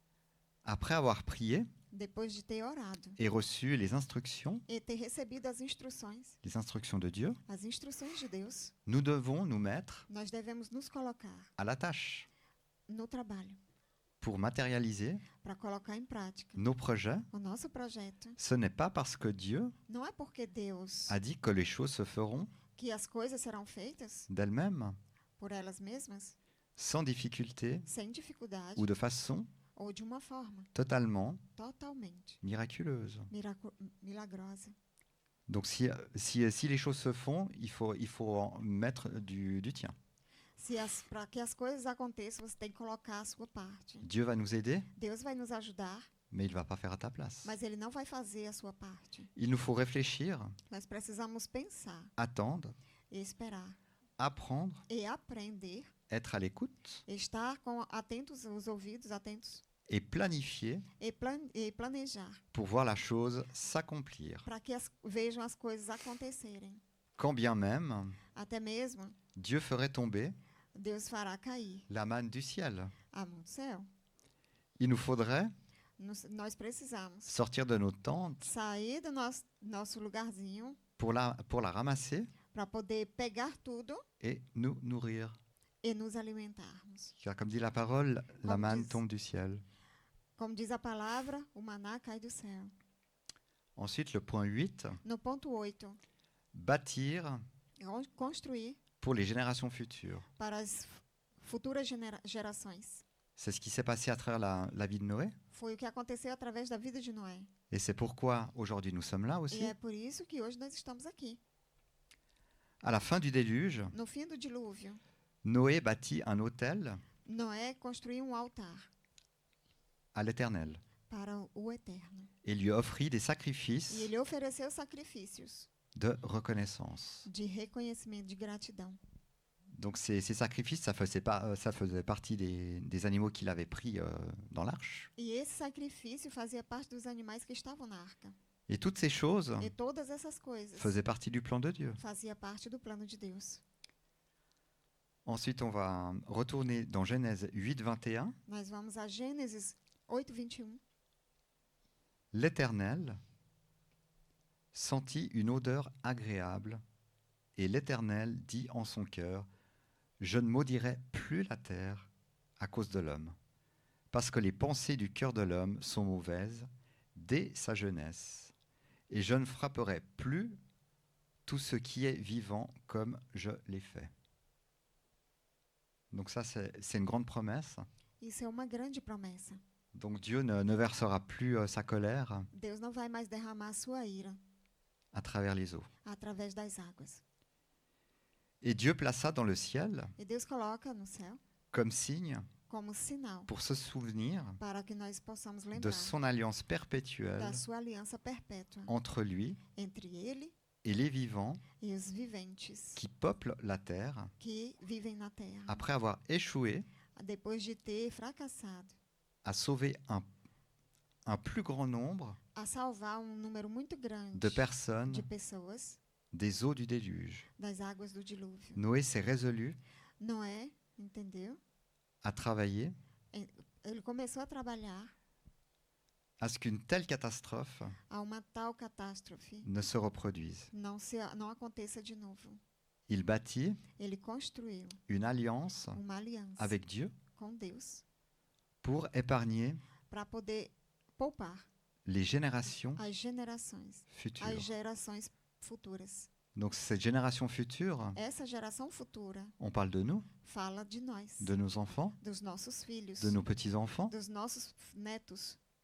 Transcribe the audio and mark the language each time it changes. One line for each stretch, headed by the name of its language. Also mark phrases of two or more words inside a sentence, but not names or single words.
French: Après avoir prié
Portuguese: Depois de ter orado
French: et reçu les instructions
Portuguese: e ter recebido as instruções
French: de Dieu,
Portuguese: de Deus,
French: nous devons nous mettre
Portuguese: nós devemos nos colocar
French: à la tâche
Portuguese: no trabalho
French: pour matérialiser
Portuguese: para colocar em prática
French: nos projets.
Portuguese: o nosso projeto.
French: Ce n'est pas parce que Dieu
Portuguese: Não é porque Deus
French: a dit que les choses se feront
Portuguese: que as coisas serão feitas
French: d'elles-mêmes,
Portuguese: por elas mesmas,
French: sans difficulté
Portuguese: sem dificuldade
French: ou de façon
Portuguese: ou de uma forma
French: totalement
Portuguese: totalmente
French: miraculeuse.
Portuguese: milagrosa.
French: Donc si les choses se font, il faut en mettre du tien.
Portuguese: Para que as coisas aconteçam, você tem que colocar a sua parte.
French: Dieu va nous aider,
Portuguese: Deus vai nos ajudar,
French: mais il ne va pas faire à ta place.
Portuguese: mas Ele não vai fazer a sua parte.
French: Il nous faut réfléchir,
Portuguese: Nós precisamos pensar,
French: attendre,
Portuguese: esperar
French: apprendre,
Portuguese: e aprender,
French: être à l'écoute
Portuguese: estar atentos, os ouvidos atentos
French: et planifier
Portuguese: e planejar,
French: pour voir la chose s'accomplir.
Portuguese: para que vejam as coisas acontecerem.
French: Quand bien même,
Portuguese: Até mesmo
French: Dieu ferait tomber
Portuguese: Deus fará cair
French: la manne du ciel.
Portuguese: a mão do céu.
French: Il nous faudrait
Portuguese: Nós precisamos
French: sortir de nos tentes
Portuguese: sair do nosso lugarzinho
French: pour la ramasser
Portuguese: para poder pegar tudo
French: et nous nourrir.
Portuguese: e nos alimentarmos.
French: Car comme dit la parole, la Comme manne disent- tombe du ciel.
Portuguese: Como diz a palavra, o maná cai do céu.
French: Ensuite, le point 8,
Portuguese: No ponto 8,
French: bâtir
Portuguese: construir
French: pour les générations futures.
Portuguese: para as futuras gerações.
French: C'est ce qui s'est passé à travers la vie de Noé.
Portuguese: Foi o que aconteceu através da vida de Noé.
French: Et c'est pourquoi aujourd'hui nous sommes là
Portuguese: E
French: aussi.
Portuguese: é por isso que hoje nós estamos aqui.
French: À la fin du déluge,
Portuguese: No fim do dilúvio,
French: Noé bâtit un autel
Portuguese: Noé construiu um altar
French: à l'Éternel
Portuguese: para o Eterno.
French: et lui offrit des
Portuguese: E
French: sacrifices
Portuguese: ele ofereceu sacrifícios
French: de reconnaissance.
Portuguese: de reconhecimento, de gratidão.
French: Donc ces sacrifices, ça faisait partie des animaux qu'il avait pris dans l'arche.
Portuguese: E esse sacrifício fazia parte dos animais que estavam na arca.
French: Et toutes ces choses
Portuguese: E todas essas coisas
French: faisaient partie du plan de Dieu.
Portuguese: fazia parte do plano de Deus.
French: Ensuite, on va retourner dans Genèse 8, 21.
Portuguese: Nós vamos a Gênesis 8, 21.
French: L'Éternel sentit une odeur agréable, et l'Éternel dit en son cœur, je ne maudirai plus la terre à cause de l'homme, parce que les pensées du cœur de l'homme sont mauvaises dès sa jeunesse, et je ne frapperai plus tout ce qui est vivant comme je l'ai fait. Donc ça, c'est une grande promesse.
Portuguese: Isso é uma grande promessa.
French: Donc Dieu ne versera plus sa colère
Portuguese: Deus não vai mais derramar a sua ira
French: à travers les eaux.
Portuguese: através das águas.
French: Et Dieu plaça dans le ciel,
Portuguese: E Deus coloca no céu
French: comme signe,
Portuguese: como sinal
French: pour se souvenir
Portuguese: para que nós possamos
French: de
Portuguese: lembrar
French: son alliance perpétuelle
Portuguese: da sua aliança perpétua
French: entre lui
Portuguese: entre ele
French: et les vivants
Portuguese: e os viventes
French: qui peuplent la terre
Portuguese: que vivem na terra.
French: après avoir échoué
Portuguese: Depois de ter fracassado
French: à sauver un plus grand nombre
Portuguese: a salvar um número muito grande
French: de personnes
Portuguese: de pessoas
French: des eaux du déluge.
Portuguese: das águas do dilúvio.
French: Noé s'est résolu
Portuguese: Noé, entendeu?
French: à travailler
Portuguese: Ele começou a trabalhar
French: à ce qu'une telle catastrophe
Portuguese: a uma tal catástrofe
French: ne se reproduise.
Portuguese: não aconteça de novo.
French: Il bâtit
Portuguese: Ele construiu
French: une alliance
Portuguese: uma aliança
French: avec Dieu
Portuguese: com Deus
French: pour épargner
Portuguese: para poder poupar
French: les générations
Portuguese: as gerações futuras.
French: Donc cette génération future,
Portuguese: Essa geração futura
French: on parle de nous,
Portuguese: fala de nós,
French: de nos enfants,
Portuguese: dos nossos filhos,
French: de nos petits-enfants.
Portuguese: dos nossos netos.